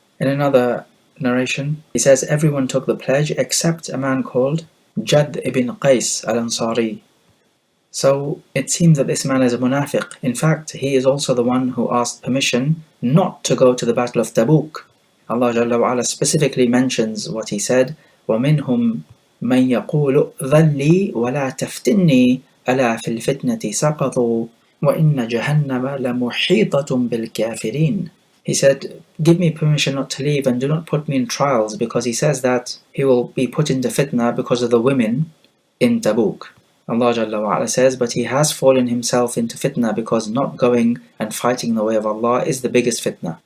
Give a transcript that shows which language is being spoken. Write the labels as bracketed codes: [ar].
[en] In another narration, he says everyone took the pledge except a man called Jad ibn Qais al-Ansari. So it seems that this man is a munafiq. In fact, he is also the one who asked permission not to go to the Battle of Tabuk. Allah Jalla wa Ala specifically mentions what he said, [ar] وَمِنْهُمْ من يقول ذلي ولا تفتني ألا في الفتنة سقطوا وإن جهنم لمحيطة بالكافرين. [en] He said, give me permission not to leave and do not put me in trials, because he says that he will be put into fitna because of the women in Tabuk. Allah Jalla wa Ala says, but he has fallen himself into fitna because not going and fighting the way of Allah is the biggest fitna.